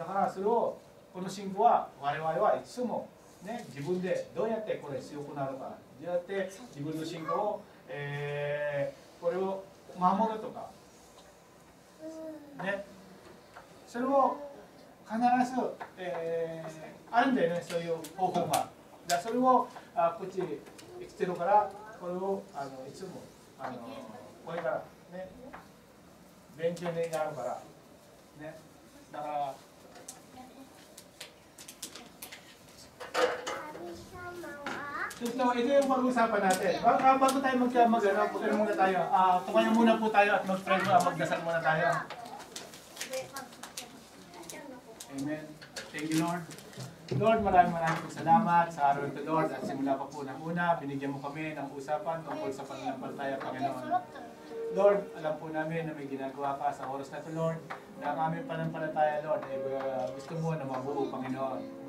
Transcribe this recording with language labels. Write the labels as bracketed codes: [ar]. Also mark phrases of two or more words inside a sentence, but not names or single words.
[ja] だからそれをこの信仰は我々はいつもね、自分でどうやってこれ強くなるか、どうやって自分の信仰を、これを守るとか、ね、それを必ず、あるんだよね、そういう方法が。じゃあそれをこっち生きてるから、これをいつもこれからね、勉強になるからね。 [tl] だから ito yung pag-usapan natin. Bago tayo mag-ano muna tayo. Tumayo muna po tayo at mag-pray mo, magdasal muna tayo. [en] Amen. Thank you, Lord. [tl] Lord, maraming po salamat sa araw ito, Lord. At simula pa po ng una, binigyan mo kami ng usapan tungkol sa pananampalataya, Panginoon. Lord, alam po namin na may ginagawa ka sa oras na ito, Lord, na ang aming pananampalataya, Lord, ay gusto mo na mabuo, Panginoon.